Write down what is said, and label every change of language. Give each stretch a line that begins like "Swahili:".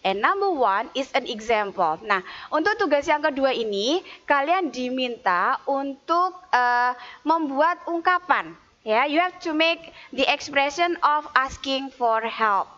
English: And number 1 is an example.
Indonesian: Nah, untuk tugas yang kedua ini, kalian diminta untuk membuat ungkapan.
English: Ya, you have to make the expression of asking for help.